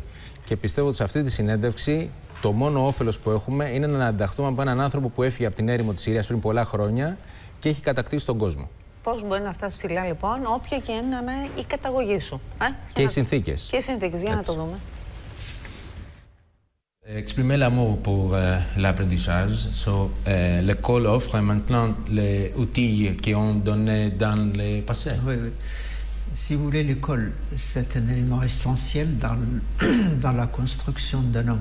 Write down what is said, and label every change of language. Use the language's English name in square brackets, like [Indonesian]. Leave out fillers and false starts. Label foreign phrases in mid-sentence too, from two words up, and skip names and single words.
[Greek] Και πιστεύω ότι σε αυτή τη συνέντευξη το μόνο όφελος που έχουμε είναι να ανταχθούμε από έναν άνθρωπο που έφυγε από την έρημο της Συρίας πριν πολλά χρόνια και έχει κατακτήσει τον κόσμο. Πώς μπορεί να φτάσει ψηλά, λοιπόν, όποια και είναι η καταγωγή σου. Και οι συνθήκες. Και οι συνθήκες, για να το δούμε. [French] Exprimer l'amour pour l'apprentissage. L'école offre maintenant les outils qui ont donné dans le passé. Oui, oui. Si vous voulez, l'école, c'est un élément essentiel dans la construction d'un homme.